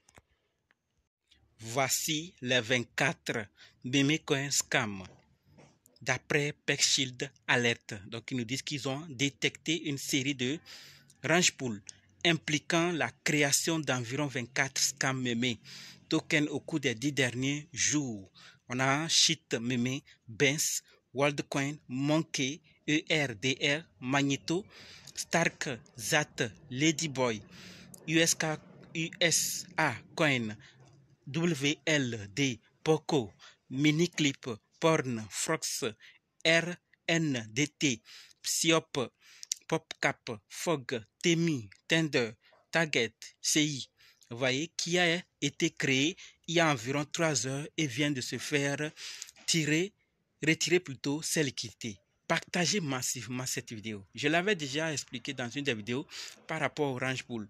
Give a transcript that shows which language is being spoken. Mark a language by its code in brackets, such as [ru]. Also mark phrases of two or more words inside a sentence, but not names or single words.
[fr] Voici les 24 mémés coins scam d'après PeckShield Alert. Donc, ils nous disent qu'ils ont détecté une série de Range-pool impliquant la création d'environ 24 [en] scam meme tokens [fr] au cours des 10 derniers jours. On a Shit Meme, Benz, Worldcoin, Monkey, ERDR, Magneto, Stark, Zat, Ladyboy, USA Coin, WLD, Poco, Miniclip, Porn, Frox, RNDT, Psyop, PopCap, Fog, Temi, Tender, Target, CI. Vous voyez, qui a été créé il y a environ 3 heures et vient de se faire retirer plutôt ses liquidités. Partagez massivement cette vidéo. Je l'avais déjà expliqué dans une des vidéos par rapport au Range Pool.